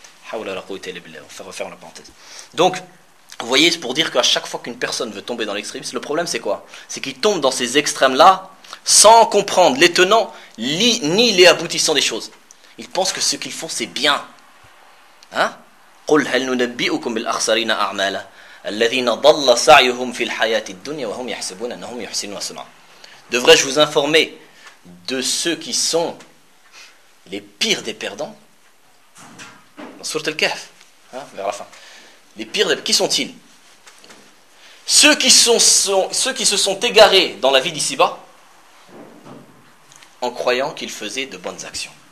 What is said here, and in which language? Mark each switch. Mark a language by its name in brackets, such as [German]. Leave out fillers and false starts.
[Arabic] Hawla la quwwata illa billah. [French] On va refaire la parenthèse. Donc, vous voyez, c'est pour dire qu'à chaque fois qu'une personne veut tomber dans l'extrémisme, le problème c'est quoi? C'est qu'il tombe dans ces extrêmes-là sans comprendre les tenants ni les aboutissants des choses. Il pense que ce qu'ils font c'est bien. Hein? [Arabic] قل هل ننبئكم بالأخسرين أعمالا الذين ضل سعيهم في الحياة الدنيا وهم يحسبون أنهم يحسنون صنعا. [French] Devrais-je vous informer de ceux qui sont les pires des perdants? Dans sourate Al-Kahf, vers la fin. Les pires des... qui sont-ils? Ceux qui se sont égarés dans la vie d'ici-bas en croyant qu'ils faisaient de bonnes actions.